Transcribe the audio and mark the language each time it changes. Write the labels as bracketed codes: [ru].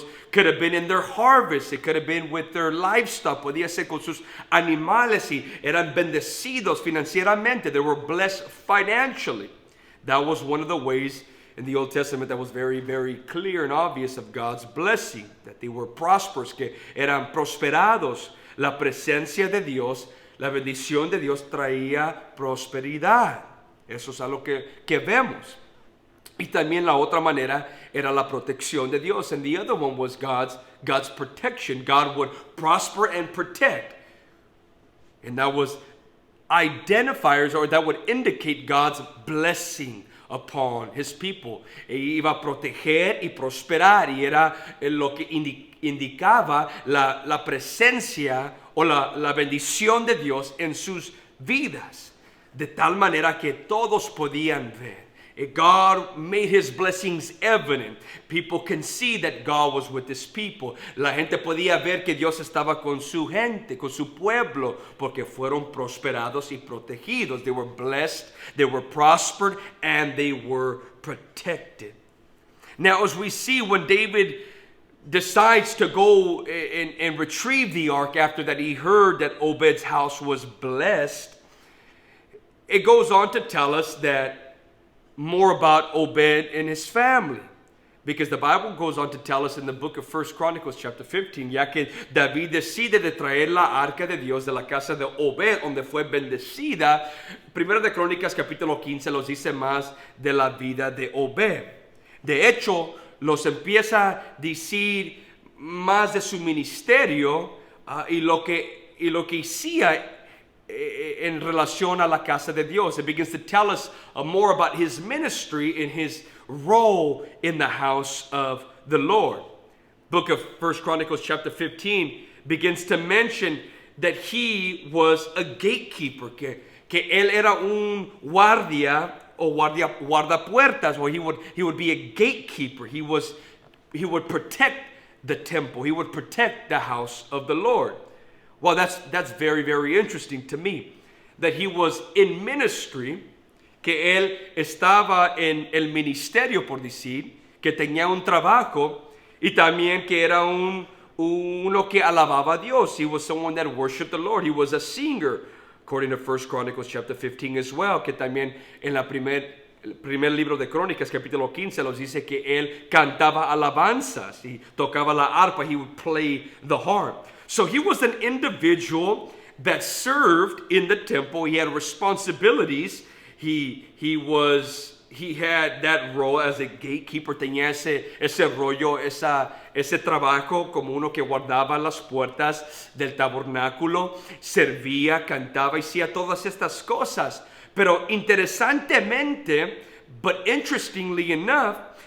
[en] Could have been in their harvest, it could have been with their livestock, [es] podía ser con sus animales y eran bendecidos financieramente. [en] They were blessed financially. That was one of the ways in the Old Testament that was very, very clear and obvious of God's blessing, that they were prosperous, [es] que eran prosperados. La presencia de Dios, la bendición de Dios traía prosperidad. Eso es algo que vemos. Y también la otra manera era la protección de Dios. [en] And the other one was God's protection. God would prosper and protect. And that was identifiers, or that would indicate God's blessing upon his people. [es] E iba a proteger y prosperar, y era lo que indicaba la presencia o la bendición de Dios en sus vidas, de tal manera que todos podían ver. [en] God made his blessings evident. People can see that God was with his people. [es] La gente podía ver que Dios estaba con su gente, con su pueblo, porque fueron prosperados y protegidos. [en] They were blessed, they were prospered, and they were protected. Now, as we see, when David decides to go and retrieve the ark after that he heard that Obed's house was blessed, it goes on to tell us that more about Obed and his family, because the Bible goes on to tell us in the book of 1 Chronicles chapter 15, [es] ya que David decide de traer la arca de Dios de la casa de Obed, donde fue bendecida. Primero de Crónicas capítulo 15 nos dice más de la vida de Obed. De hecho, los empieza a decir más de su ministerio y lo que hacía en relación a la casa de Dios. [en] It begins to tell us more about his ministry and his role in the house of the Lord. Book of 1 Chronicles chapter 15 begins to mention that he was a gatekeeper, [es] que él era un guardia o guardapuertas, [en] or he would be a gatekeeper. He would protect the temple. He would protect the house of the Lord. Well, that's very, very interesting to me, that he was in ministry, [es] que él estaba en el ministerio, por decir, que tenía un trabajo, y también que era uno que alababa a Dios. [en] He was someone that worshiped the Lord. He was a singer, according to 1 Chronicles chapter 15 as well, [es] que también en el primer libro de Crónicas, capítulo 15, nos dice que él cantaba alabanzas y tocaba la arpa. [en] He would play the harp. So he was an individual that served in the temple. He had responsibilities. He had that role as a gatekeeper. [es] Tenía ese rollo, ese trabajo como uno que guardaba las puertas del tabernáculo, servía, cantaba y hacía todas estas cosas. Pero interesantemente, [en] but interestingly enough,